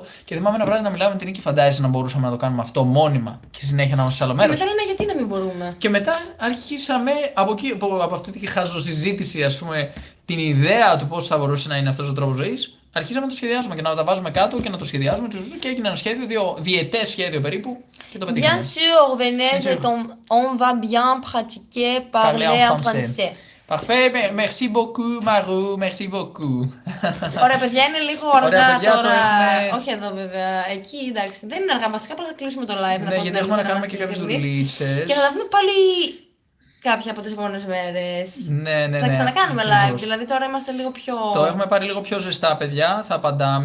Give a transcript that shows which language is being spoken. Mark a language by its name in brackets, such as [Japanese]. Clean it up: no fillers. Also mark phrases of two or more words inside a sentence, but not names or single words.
[Greek] Και θυμάμαι ένα βράδυ να μιλάμε με την Νίκη, φαντάζεσαι να μπορούσαμε να το κάνουμε αυτό μόνιμα και συνέχεια να είμαστε σε άλλο μέρος. Και μετά λέμε γιατί να μην μπορούμε. Και μετά αρχίσαμε από αυτή τη χαζοσυζήτηση, ας πούμε, την ιδέα του πώς θα μπορούσε να είναι αυτός ο τρόπος ζωής. Αρχίσαμε να το σχεδιάζουμε και να τα βάζουμε κάτω και να το σχεδιάζουμε και έγινε ένα σχέδιο, διετές σχέδιο περίπου και το πετύχαμε. [French] Bien sûr, Venez, on va bien pratiquer parler en français. Parfait, merci beaucoup Marou, merci beaucoup. [Greek] Ωραία παιδιά, είναι λίγο αργά τώρα. Όχι εδώ βέβαια, εκεί εντάξει, δεν είναι αργά βασικά, απλά θα κλείσουμε το live. Ναι, γιατί έχουμε να κάνουμε και κάποιες δουλίτσες. Και θα τα πούμε πάλι κάποια από τις επόμενες μέρες. Ναι. Θα ξανακάνουμε live, δηλαδή τώρα είμαστε λίγο πιο... Το έχουμε πάρει λίγο πιο ζεστά παιδιά, θα απαντάμε.